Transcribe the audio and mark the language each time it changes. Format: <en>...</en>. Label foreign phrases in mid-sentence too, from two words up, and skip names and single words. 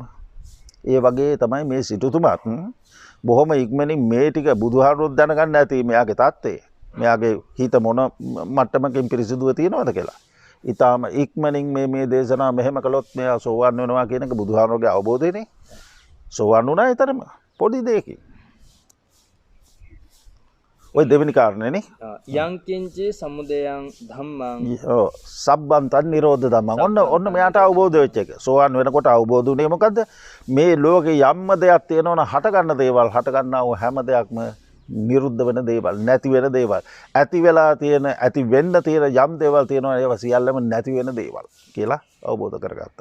<si>ඒ වගේ තමයි මේ සිටුතුමත් බොහොම ඉක්මනින් මේ ටික බුදුහාමුදුරුවෝ දැනගන්න ඇති මෙයාගේ தත්ත්වය. මෙයාගේ හිත මොන මට්ටමකින් පිරිසිදුව තියෙනවද කියලා. ඊටාම ඉක්මනින් මේ දේශනා මෙහෙම කළොත් මෙයා සෝවන් වෙනවා කියන එක බුදුහාමුදුරුවෝගේ අවබෝධයනේ. සෝවන් වුණා ඊතරම පොඩි දෙයකින්. ඔය දෙවෙනි කාරණේනේ.</si> <pi>යංකින්චි සමුදයං ධම්මං සබ්බන්තං නිරෝධ ධම්මං.</pi> <si>ඔන්න මෙයාට අවබෝධ වෙච්ච එක. සෝවන් වෙනකොට අවබෝධ වුණේ මොකද්ද? මේ ලෝකේ යම්ම දෙයක් තියෙනවනම් හට ගන්න දේවල්, හට ගන්නා වූ හැම දෙයක්ම නිරුද්ධ වෙන දේවල්, නැති වෙන දේවල්. ඇති වෙලා තියෙන, ඇති වෙන්න තියෙන යම් දේවල් තියෙනවා ඒවා සියල්ලම නැති වෙන දේවල් කියලා අවබෝධ කරගත්තා.</si>